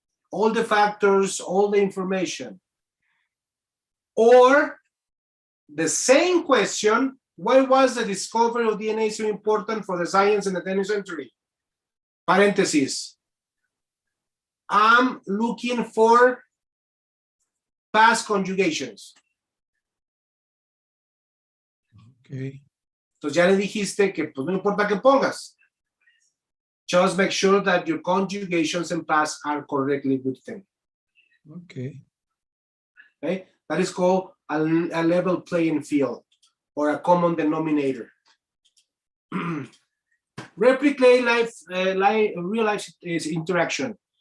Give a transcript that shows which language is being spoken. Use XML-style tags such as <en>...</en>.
<en>All the factors, all the information. Or the same question, why was the discovery of DNA so important for the science in the 20th century? Parentheses. I'm looking for past conjugations. Okay.</en> <es>Entonces ya le dijiste que pues no importa que pongas.</es> <en>Just make sure that your conjugations and past are correctly written. Okay. Okay, that is called a level playing field or a common denominator. Replicate real life interaction.</en>